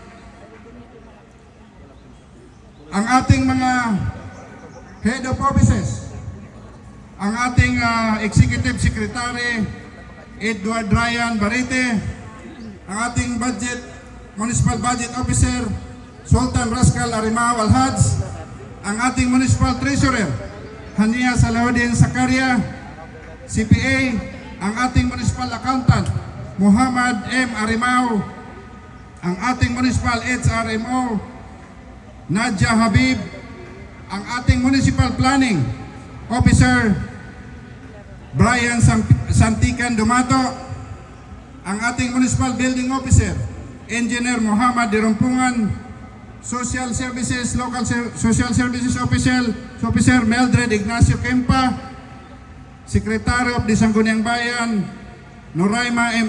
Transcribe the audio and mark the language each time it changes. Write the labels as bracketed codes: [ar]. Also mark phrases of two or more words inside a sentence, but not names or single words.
[tl] ang ating mga [en] head of offices, [tl] ang ating [en] Executive Secretary [tl] Edward Ryan Barite, ang ating [en] Municipal Budget Officer [tl] Sultan Rascal Arimao Alhads, ang ating [en] Municipal Treasurer [tl] Hania Salahuddin Sakaria, CPA, ang ating [en] Municipal Accountant [tl] Muhammad M. Arimao, ang ating [en] Municipal HRMO [tl] Nadia Habib, ang ating [en] Municipal Planning Officer [tl] Brian Santikan Dumato, ang ating [en] Municipal Building Officer [tl] Engineer Muhammad Dirumpungan, [en] Social Services Officer [tl] Mildred Ignacio Kempa, [en] Secretary of [tl] Sangguniang Bayan Noraima M.